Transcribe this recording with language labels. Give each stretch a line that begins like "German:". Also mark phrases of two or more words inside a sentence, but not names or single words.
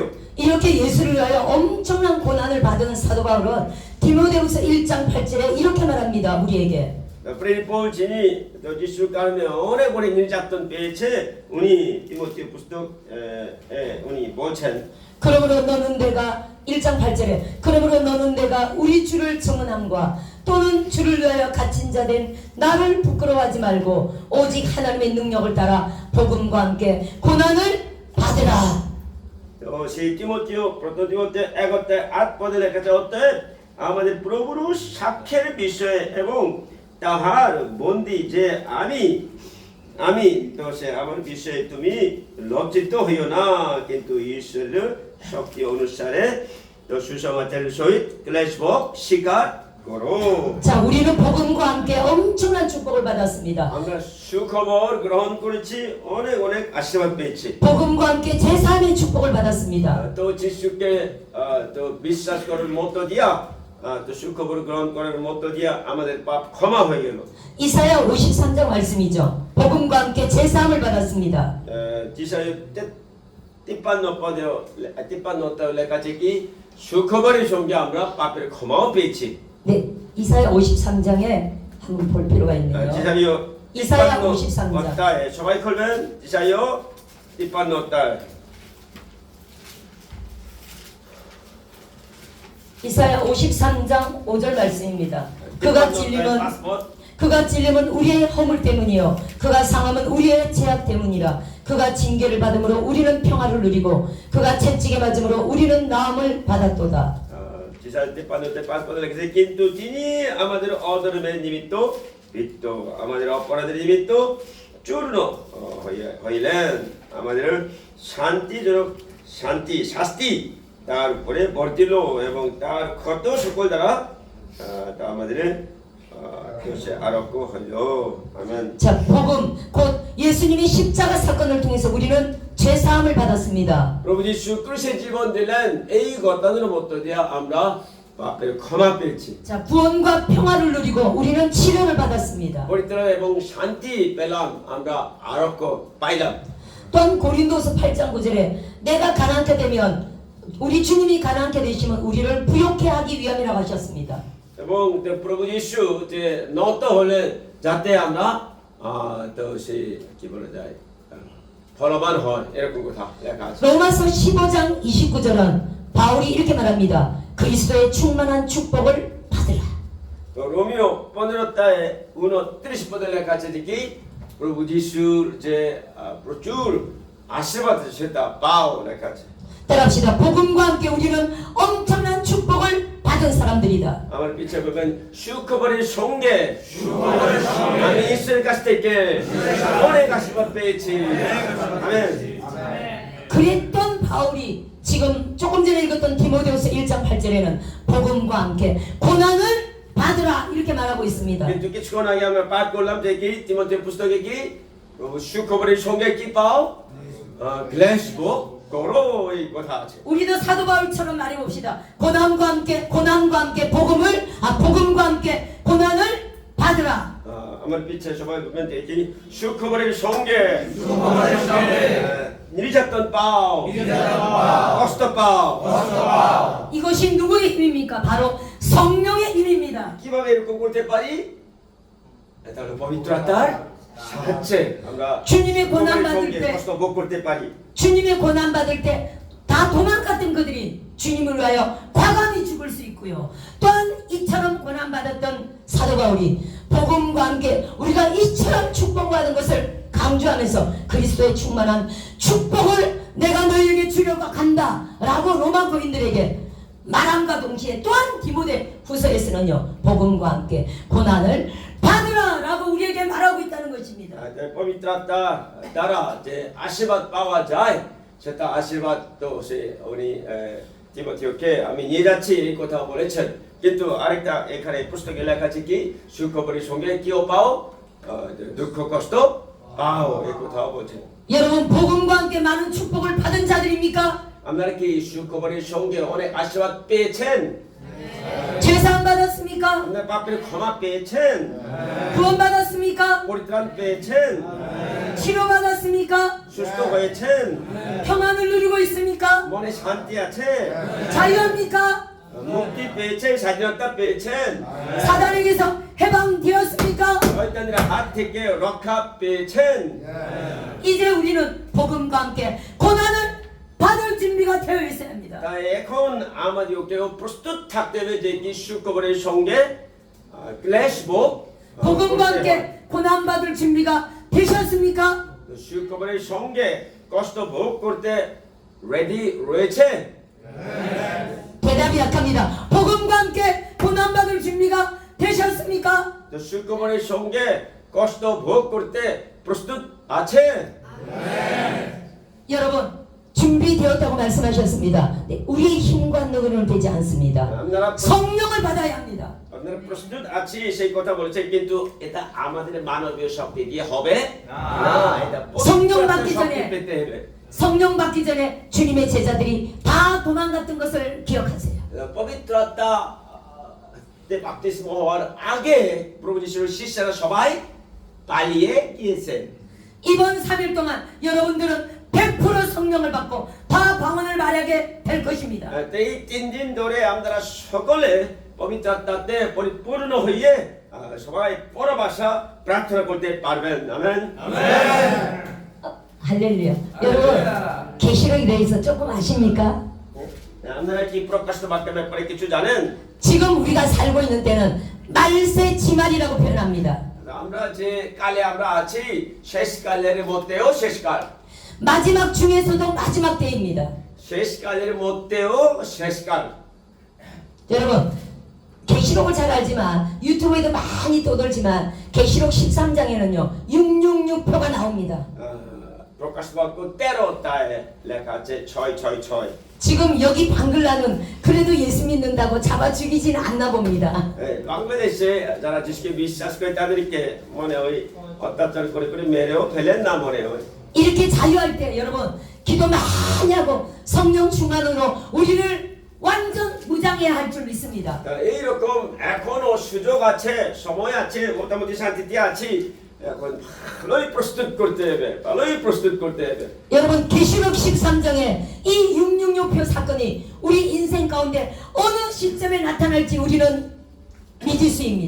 Korean: 이렇게 예수를 위하여 엄청난 고난을 받은 사도 바울은 디모데후서 1장 8절에 이렇게 말합니다. 우리에게
Bangla: পৌল যিনি যিশুর কারণে অনেক অনেক নির্যাতন পেয়েছে উনি তিমথিও পুস্তক উনি বলছেন
Korean: 그러므로 너는 내가 1장 8절에 그러므로 너는 내가 우리 주를 증언함과 또는 주를 위하여 갇힌 자 된 나를 부끄러워하지 말고 오직 하나님의 능력을 따라 복음과 함께 고난을 받으라.
Bangla: তো সেই তিমথিও প্রথম তিমথিও 1:8 পদে লেখা আছে অতএব আমাদের প্রভুর সাক্ষ্যের বিষয়ে এবং তাহার বন্দী যে আমি তো সে আমার বিষয়ে তুমি লজ্জিত হইও না কিন্তু ঈশ্বরের শক্তি অনুসারে তো সুসমাচারের সহিত ক্লেশ ভোগ স্বীকার করো।
Korean: 자, 우리는 복음과 함께 엄청난 축복을 받았습니다.
Bangla: আমরা সুখবর গ্রহণ করেছি, অনেক অনেক আশীর্বাদ পেয়েছি।
Korean: 복음과 함께 제3의 축복을 받았습니다.
Bangla: তো যিশুকে তো বিশ্বাস করার মধ্য দিয়া তো সুখবর গ্রহণ করার মধ্য দিয়া আমাদের পাপ ক্ষমা হয়ে গেল।
Korean: 이사야 53장 말씀이죠. 복음과 함께 제3을 받았습니다.
Bangla: যিশায় 53 লেখা আছে কি সুখবরের সঙ্গে আমরা পাপের ক্ষমাও পেয়েছি।
Korean: 네, 이사야 53장에 한번 볼 필요가 있네요. 지사요 이사야 53장. 어따에
Bangla: সবাই খুলবেন
Korean: 지사요 53 이사야 53장 5절 말씀입니다. 그가 찔림은 우리의 허물 때문이요 그가 상함은 우리의 죄악 때문이라 그가 징계를 받음으로 우리는 평화를 누리고 그가 채찍에 맞음으로 우리는 나음을 받았도다.
Bangla: 지사 53 লিখেছে কিন্তু তিনি আমাদের অধর্মের নিমিত্ত পিত্ত আমাদের অপরাধের নিমিত্ত চূর্ণ হইলেন আমাদের শাস্তি তার উপরে বর্তিল এবং তার ক্ষত সকল দ্বারা তা আমাদের
Korean: 교세 아랍고 하려 아멘. 자, 복음 곧 예수님이 십자가 사건을 통해서 우리는 죄 사함을 받았습니다.
Bangla: প্রভু যিশু ক্রুশে জীবন দিলেন, এই ঘটনার মধ্য দিয়ে আমরা পাপের ক্ষমা পেয়েছি,
Korean: 자, 구원과 평화를 누리고 우리는 치료를 받았습니다.
Bangla: পরিত্রাণ এবং শান্তি পেলাম, আমরা আরোগ্য পাইলাম।
Korean: 또한 고린도서 8장 9절에 내가 가난케 되면 우리 주님이 가난케 되시면 우리를 부욕해 하기 위함이라고 하셨습니다.
Bangla: এবং প্রভু যিশু যে নত হলে যাতে আমরা তো সেই কি বলা যায় ফলবান হয়, এরকম কথা লেখা আছে।
Korean: 로마서 15장 29절은 바울이 이렇게 말합니다. 그리스도의 충만한 축복을 받으라.
Bangla: তো রোমিও 15টায় 29 পদে লেখা আছে যে কি প্রভু যিশুর যে প্রচুর আশীর্বাদ সেটা পাও লেখা আছে।
Korean: 따라합시다. 복음과 함께 우리는 엄청난 축복을 받은 사람들이다.
Bangla: আমার পিছে বলবেন সুখবরের সঙ্গে আমি ঈশ্বরের কাছ থেকে অনেক আশীর্বাদ পেয়েছি। আমেন।
Korean: 그랬던 바울이 지금 조금 전에 읽었던 디모데후서 1장 8절에는 복음과 함께 고난을 받으라 이렇게 말하고 있습니다.
Bangla: কিন্তু কিছুক্ষণ আগে আমরা পাঠ করলাম যে কি তিমথের পুস্তকে কি প্রভু সুখবরের সঙ্গে কি পাও ক্লেশ ভোগ করো, এই কথা আছে।
Korean: 우리도 사도 바울처럼 말해봅시다. 고난과 함께 복음과 함께 고난을 받으라.
Bangla: আমার পিছে সবাই বলবেন যে কি সুখবরের সঙ্গে নির্যাতন পাও, কষ্ট পাও।
Korean: 이것이 누구의 힘입니까? 바로 성령의 힘입니다.
Bangla: কিভাবে এরকম করতে পারি? এটা হলো পবিত্র আত্মার সাহায্যে আমরা
Korean: 주님의 고난
Bangla: সুখবরের
Korean: 받을
Bangla: সঙ্গে
Korean: 때
Bangla: কষ্ট ভোগ করতে পারি।
Korean: 주님의 고난 받을 때 다 도망갔던 그들이 주님을 위하여 과감히 죽을 수 있고요. 또한 이처럼 고난 받았던 사도 바울이 복음과 함께 우리가 이처럼 축복받은 것을 강조하면서 그리스도의 충만한 축복을 내가 너희에게 주려고 간다라고 로마 교인들에게 말함과 동시에 또한 디모데 후서에서는요 복음과 함께 고난을 받으라라고 우리에게 말하고 있다는 것입니다.
Bangla: পবিত্র আত্মা দ্বারা যে আশীর্বাদ পাওয়া যায় সেটা আশীর্বাদ তো সে উনি তিমথিওকে আমি নিয়ে যাচ্ছি এই কথা বলেছেন। কিন্তু আরেকটা এখানে পুস্তকে লেখা আছে কি সুখবরের সঙ্গে কিও পাও দুঃখ কষ্ট পাও, এই কথাও বলছেন।
Korean: 여러분 복음과 함께 많은 축복을 받은 자들입니까?
Bangla: আপনারা কি সুখবরের সঙ্গে অনেক আশীর্বাদ পেয়েছেন?
Korean: 죄사함 받았습니까?
Bangla: আপনার পাপের ক্ষমা পেয়েছেন?
Korean: 구원 받았습니까?
Bangla: পরিত্রাণ পেয়েছেন?
Korean: 치료 받았습니까?
Bangla: সুস্থ হয়েছেন?
Korean: 평안을 누리고 있습니까?
Bangla: মনে শান্তি আছে?
Korean: 자유합니까?
Bangla: মুক্তি পেয়েছেন, স্বাধীনতা পেয়েছেন?
Korean: 사단에게서 해방되었습니까?
Bangla: শয়তানের হাত থেকে রক্ষা পেয়েছেন?
Korean: 이제 우리는 복음과 함께 고난을 받을 준비가 되어 있어야 합니다.
Bangla: তাই এখন আমাদেরকেও প্রস্তুত থাকতে হবে যে কি সুখবরের সঙ্গে ক্লেশ ভোগ
Korean: 복음과 함께 고난 받을 준비가 되셨습니까?
Bangla: সুখবরের সঙ্গে কষ্ট ভোগ করতে রেডি রয়েছে?
Korean: 대답이 약합니다. 복음과 함께 고난 받을 준비가 되셨습니까?
Bangla: তো সুখবরের সঙ্গে কষ্ট ভোগ করতে প্রস্তুত আছে?
Korean: 여러분 준비되었다고 말씀하셨습니다. 네, 우리의 힘과 능력은 되지 않습니다.
Bangla: আপনারা
Korean: 성령을 받아야 합니다.
Bangla: আপনারা প্রস্তুত আছি সেই কথা বলেছে কিন্তু এটা আমাদের মানবীয় শক্তি দিয়ে হবে না এটা
Korean: 성령
Bangla: পবিত্র
Korean: 받기
Bangla: শক্তি
Korean: 전에
Bangla: পেতে হবে
Korean: 성령 받기 전에 주님의 제자들이 다 도망갔던 것을 기억하세요.
Bangla: পবিত্র আত্মা বাপ্তিস্ম হওয়ার আগে প্রভু যিশুর শিষ্যরা সবাই পালিয়ে গিয়েছেন
Korean: 이번 3일 동안 여러분들은 100% 성령을 받고 다 방언을 말하게 될 것입니다.
Bangla: এই 3দিন ধরে আমরা সকলে পবিত্র আত্মাতে পরিপূর্ণ হয়ে সবাই পরভাষা প্রার্থনা করতে পারবেন আমেন
Korean: 할렐루야. 여러분 계시록에 대해서 조금 아십니까?
Bangla: আপনারা কি প্রকাশিত বাক্যের ব্যাপারে কিছু জানেন
Korean: 지금 우리가 살고 있는 때는 말세 지말이라고 표현합니다.
Bangla: আমরা যে কালে আমরা আছি শেষ কালের মধ্যেও শেষ কাল
Korean: 마지막 중에서도 마지막 때입니다.
Bangla: শেষ কালের মধ্যেও শেষ কাল
Korean: 여러분 계시록을 잘 알지만 유튜브에도 많이 떠돌지만 계시록 13장에는요 666표가 나옵니다.
Bangla: প্রকাশিত বাক্য 13টায় লেখা আছে 666
Korean: 지금 여기 방글라는 그래도 예수 믿는다고 잡아 죽이진 않나 봅니다.
Bangla: বাংলাদেশে যারা যিশুকে বিশ্বাস করে তাদেরকে মনে হয় অত্যাচার করে করে মেরেও ফেলেন না মনে হয়
Korean: 이렇게 자유할 때 여러분 기도 많이 하고 성령 충만으로 우리를 완전 무장해야 할 줄 믿습니다.
Bangla: এইরকম এখনো সুযোগ আছে সময় আছে মোটামুটি শান্তিতে আছি এখন ভালোই প্রস্তুত করতে হবে ভালোই প্রস্তুত করতে হবে
Korean: 여러분 계시록 13장에 이 666표 사건이 우리 인생 가운데 어느 시점에 나타날지 우리는 미지수입니다.